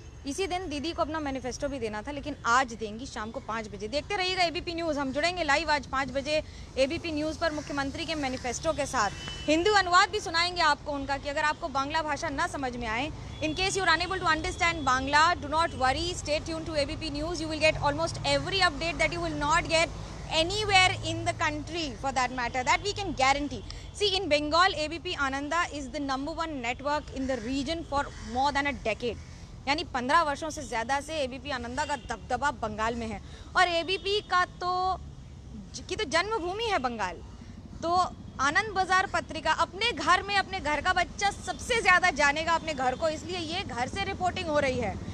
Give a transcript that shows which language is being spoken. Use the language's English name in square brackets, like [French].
[Hindi] इसी दिन दीदी को अपना मैनिफेस्टो भी देना था, लेकिन आज देंगी शाम को 5 बजे। देखते रहिएगा एबीपी न्यूज़। हम जुड़ेंगे लाइव आज 5 बजे एबीपी न्यूज़ पर मुख्यमंत्री के मैनिफेस्टो के साथ। हिंदी अनुवाद भी सुनाएंगे आपको उनका, कि अगर आपको बांग्ला भाषा ना समझ में आए, [English] in case you're unable to understand Bangla, do not worry, stay tuned to ABP News. You will get almost every update that you will not get anywhere in the country, for that matter, that we can guarantee. See, in Bengal, ABP Ananda is the #1 network in the region for more than a decade. [Hindi] यानी 15 वर्षों से ज़्यादा से ABP Ananda का दबदबा बंगाल में है। और एबीपी का तो जन्मभूमि है बंगाल। तो आनंद बाजार पत्रिका अपने घर में अपने घर का बच्चा सबसे ज़्यादा जानेगा अपने घर को, इसलिए ये घर से रिपोर्टिंग हो रही है।